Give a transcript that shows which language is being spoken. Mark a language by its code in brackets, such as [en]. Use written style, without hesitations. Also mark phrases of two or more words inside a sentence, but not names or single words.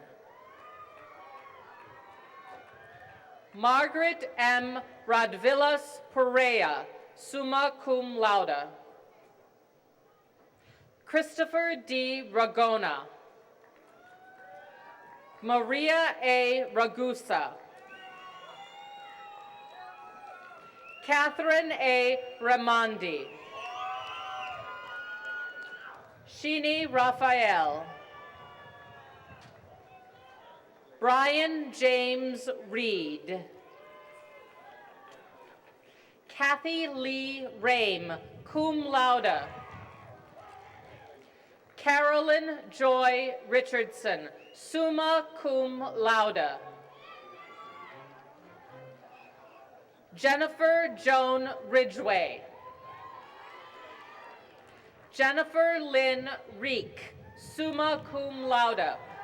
[en] Margaret M. Radvillas Perea, [la] summa cum laude. [en] Christopher D. Ragona. Maria A. Ragusa. Catherine A. Ramondi. Sheeny Raphael. Brian James Reed. Kathy Lee Rame, [la] cum laude. [en] Carolyn Joy Richardson, [la] summa cum laude. [en] Jennifer Joan Ridgway. Jennifer Lynn Reek, [la] summa cum laude.